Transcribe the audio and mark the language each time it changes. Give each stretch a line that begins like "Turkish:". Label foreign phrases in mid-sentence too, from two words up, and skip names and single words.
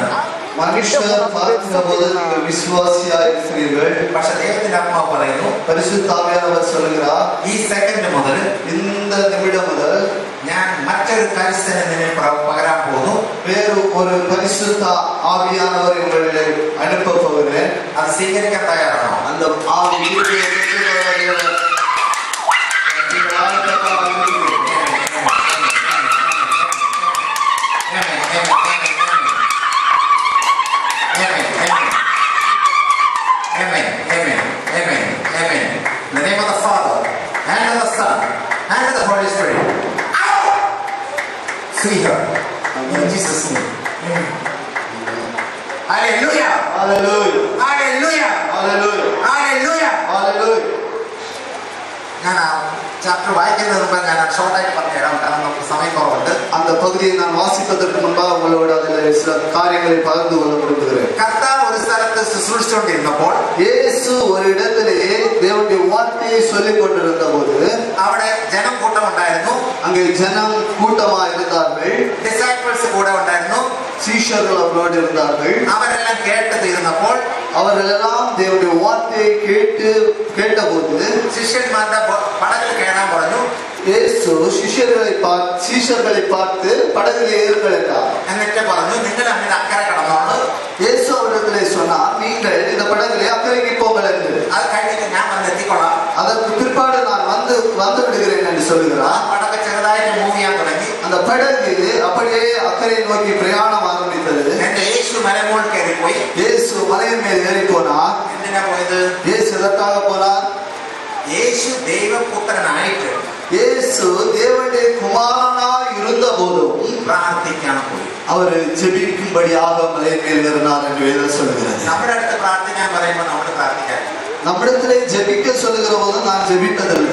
Tamil: மனுஷர் பார்க்கிற போது நீங்கள் விசுவாசியா இருக்கிறீர்கள்.
Malayalam: പക്ഷെ ദൈവത്തിന്റെ ആത്മാവ് പറയുന്നു,
Tamil: பரிசுத்த ஆவியானவர் சொல்லுகிறார்.
Malayalam: ഈ സെക്കൻഡ് മുതൽ
Tamil: இந்த நிமிடம் முதல்
Malayalam: ഞാൻ മറ്റൊരു കരുത്തനെ നിന്നെ പകരാൻ പോകുന്നു.
Tamil: வேறு ஒரு பரிசுத்த ஆவியானவர் உங்களை அனுப்ப போகிறேன்.
Malayalam: അത് സ്വീകരിക്കാൻ തയ്യാറാണോ?
Tamil: அந்த ஆவி கிருபையை பெற்றுக்கொள்வீர்கள். நீங்கள் ஆயத்தமாக இருக்கிறீர்கள்.
English: Amen. Amen. Amen. Amen. In the name of the Father and of the Son and of the Holy Spirit. Out! Free her. In Jesus' name. Amen. Hallelujah. Hallelujah. Hallelujah. Hallelujah. Hallelujah. Hallelujah.
Malayalam: ഞാൻ ആ ചാപ്റ്റർ വായിക്കുന്നതിന് മുമ്പ് ഞാൻ ഷോർട്ടായിട്ട് പറഞ്ഞുതരാം, കാരണം നമുക്ക് സമയക്കുറവുണ്ട്.
Tamil: அந்த பகுதியை நான் வாசிப்பதற்கு முன்பாக உங்களோடு அதில் சில காரியங்களை பகிர்ந்து கொள்ள விரும்புகிறேன்.
Malayalam: കർത്താവ് ഒരു സ്ഥലത്ത് ശുശ്രൂഷിച്ചുകൊണ്ടിരുന്നപ്പോൾ
Tamil: இயேசு ஒரு இடத்திலே தேவனுடைய வார்த்தையை சொல்லிக் கொண்டிருந்த போது
Malayalam: അവിടെ ജനം കൂട്ടം ഉണ്ടായിരുന്നു.
Tamil: அங்கே ஜனம் கூட்டமா இருந்தார்கள்.
Malayalam: ഡിസൈപ്പിൾസ് കൂടെ ഉണ്ടായിരുന്നു.
Tamil: சீஷர்கள் அவரோடு இருந்தார்கள்.
Malayalam: അവരെല്ലാം കേട്ട് തീർന്നപ്പോൾ
Tamil: அவர்கள் எல்லாம் தேவனுடைய வார்த்தையை கேட்டபோது
Malayalam: ശിഷ്യന്മാരുടെ പടകിൽ കയറാൻ പറഞ്ഞു.
Tamil: இயேசு சீஷர்களை பார்த்து படகில் ஏறுங்கள் என்றார்.
Malayalam: എന്നിട്ട് പറഞ്ഞു, നിങ്ങൾ അങ്ങനെ അക്കരെ കടന്നോളൂ.
Tamil: இயேசு அவரிடத்திலே சொன்னார், நீங்கள் இந்த படகிலே அக்கறைக்கு போங்கள் என்று.
Malayalam: അത് കഴിഞ്ഞിട്ട് ഞാൻ വന്ന് എത്തിക്കൊള്ളാം.
Tamil: அதற்கு பிற்பாடு நான் வந்து விடுகிறேன் என்று
Malayalam: ആ
Tamil: சொல்லுகிறார்.
Malayalam: പടക്ക് ചെറുതായിട്ട് മൂവ് ചെയ്യാൻ തുടങ്ങി.
Tamil: அந்த படகு அப்படியே அக்கறை நோக்கி பிரயாணம் ஆரம்பித்தது.
Malayalam: എന്നിട്ട് യേശു മലമുകളിൽ കയറിപ്പോയി.
Tamil: இயேசு மலையின் மேல் ஏறி போனார்.
Malayalam: എന്തിനാ പോയത്?
Tamil: இயேசு எதற்காக போனார்?
Malayalam: യേശു ദൈവപുത്രനായിട്ട്
Tamil: இயேசு தேவனுடைய குமாரனாய் இருந்த போதும்
Malayalam: പ്രാർത്ഥിക്കാൻ പോയി.
Tamil: அவர் ஜெபிக்கும்படியாக மலையின் மேல் ஏறினார் என்று வேதம் சொல்கிறது.
Malayalam: നമ്മുടെ അടുത്ത് പ്രാർത്ഥിക്കാൻ പറയുമ്പോൾ നമ്മൾ പ്രാർത്ഥിക്കാൻ,
Tamil: நம்மிடத்திலே ஜெபிக்க சொல்லுகிற போது நான் ஜெபிப்பதில்லை.